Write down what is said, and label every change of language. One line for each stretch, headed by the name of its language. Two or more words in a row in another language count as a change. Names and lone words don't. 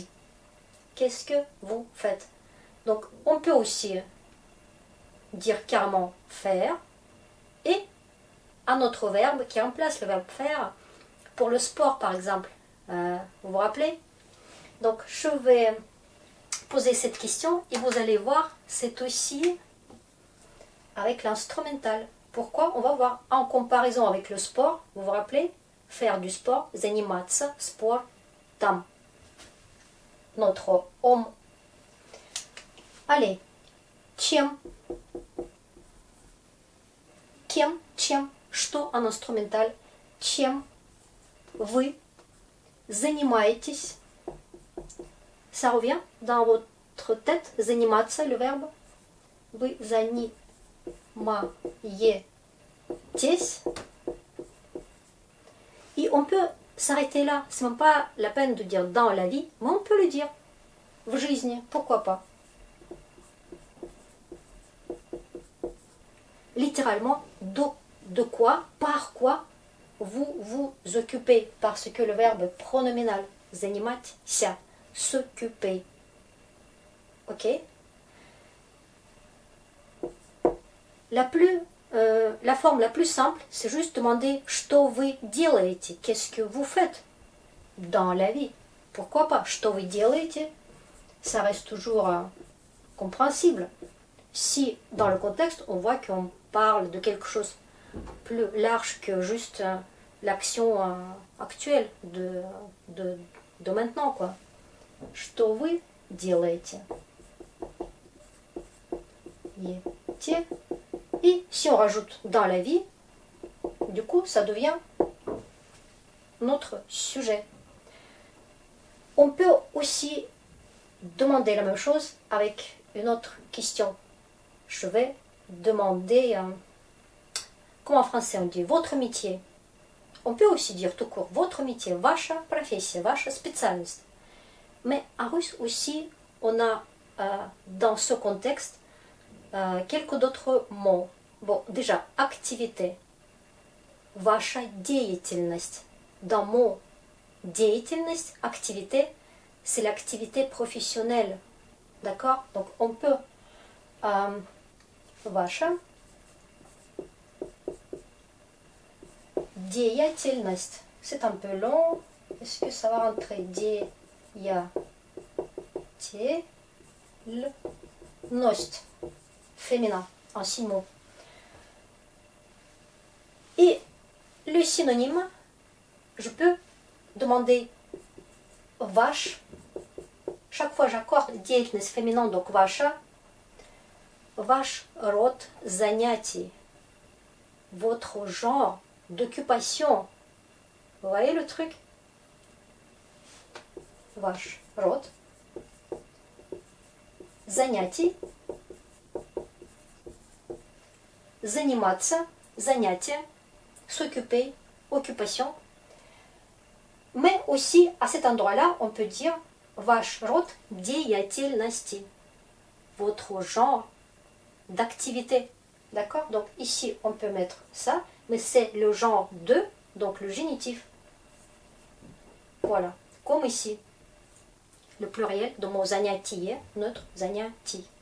French: Qu'est-ce que vous faites? Donc, on peut aussi dire carrément faire et un autre verbe qui remplace le verbe faire pour le sport par exemple. Vous vous rappelez? Donc, je vais poser cette question et vous allez voir, c'est aussi avec l'instrumental. Pourquoi? On va voir en comparaison avec le sport. Vous vous rappelez? Faire du sport,
Russian: заниматься спортом.
French: Notre homme. Allez.
Russian: Чем? Кем? Чем? Что
French: en instrumental?
Russian: Чем вы занимаетесь?
French: Ça revient dans votre tête? Заниматься, le verbe?
Russian: Вы занимаетесь?
French: Et on peut s'arrêter là. C'est même pas la peine de dire dans la vie, mais on peut le dire.
Russian: В жизни,
French: pourquoi pas? Littéralement, de quoi, par quoi vous vous occupez. Parce que le verbe pronominal, заниматься, s'occuper. Ok? La forme la plus simple, c'est juste demander
Russian: что вы делаете,
French: qu'est-ce que vous faites dans la vie. Pourquoi pas?
Russian: Что вы делаете?
French: Ça reste toujours compréhensible. Si dans le contexte, on voit qu'on parle de quelque chose plus large que juste l'action actuelle de maintenant, quoi.
Russian: Что вы делаете?
French: Et si on rajoute dans la vie, du coup, ça devient notre sujet. On peut aussi demander la même chose avec une autre question. Je vais demander, comment en français on dit, votre métier. On peut aussi dire tout court, votre métier,
Russian: ваша профессия, ваша специальность.
French: Mais en russe aussi, on a dans ce contexte quelques d'autres mots. Bon, déjà, activité.
Russian: Ваша деятельность.
French: Dans mot деятельность, activité, c'est l'activité professionnelle. D'accord? Donc, on peut
Russian: ваша деятельность.
French: C'est un peu long. Est-ce que ça va rentrer? Деятельность. Féminin, en 6 mots. Et le synonyme, je peux demander ваш. Chaque fois j'accorde деятельность féminin, donc ваша.
Russian: Ваш род занятий.
French: Votre genre d'occupation. Vous voyez le truc?
Russian: Ваш род занятий. Заниматься, занятие,
French: s'occuper, occupation. Mais aussi, à cet endroit-là, on peut dire
Russian: ваш род деятельности.
French: Votre genre d'activité. D'accord? Donc ici, on peut mettre ça, mais c'est le genre de, donc le génitif. Voilà, comme ici. Le pluriel de mot занятие, neutre, занятий.